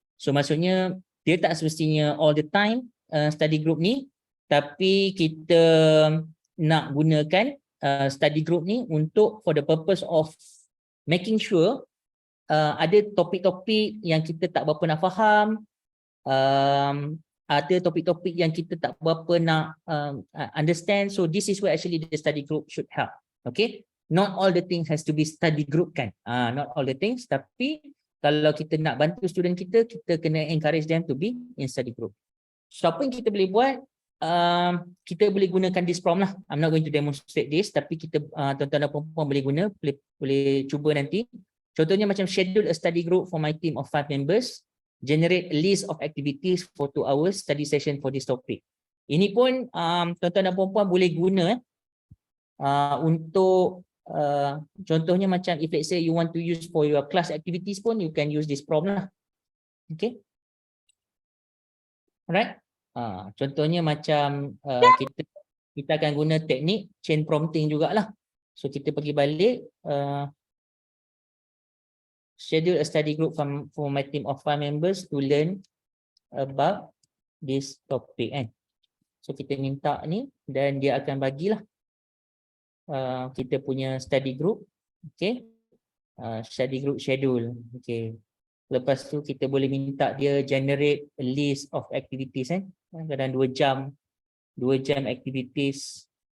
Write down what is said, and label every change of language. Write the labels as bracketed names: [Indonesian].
[Malay] So maksudnya dia tak semestinya [English] all the time [Malay] study group ni, tapi kita nak gunakan study group ni untuk [English] for the purpose of making sure [Malay] ada topik-topik yang kita tak berapa nak faham, ada topik-topik yang kita tak berapa nak understand. [English] So this is where actually the study group should help. Okay, not all the things has to be study group kan, not all the things, [Malay] tapi kalau kita nak bantu student kita, kita kena [English] encourage them to be in study group. [Malay] So apa yang kita boleh buat, kita boleh gunakan [English] this prompt [Malay] lah. [English] I'm not going to demonstrate this, [Malay] tapi kita tuan-tuan dan puan-puan boleh guna, boleh cuba nanti. Contohnya macam [English] schedule a study group for my team of 5 members, generate a list of activities for 2 hours study session for this topic. [Malay] Ini pun tuan-tuan dan puan-puan boleh guna untuk contohnya macam [English] if let's say you want to use for your class activities pun, you can use this prompt lah. Okay. Alright. [Malay] Contohnya macam kita akan guna teknik chain prompting jugalah. So kita pergi balik, [English] schedule a study group for my team of 5 members to learn about this topic kan. [Malay] So kita minta ni dan dia akan bagilah kita punya study group. [English] Okay, study group schedule. Okay, [Malay] lepas tu kita boleh minta dia [English] generate a list of activities [Malay] kadang 2 jam [English] activities.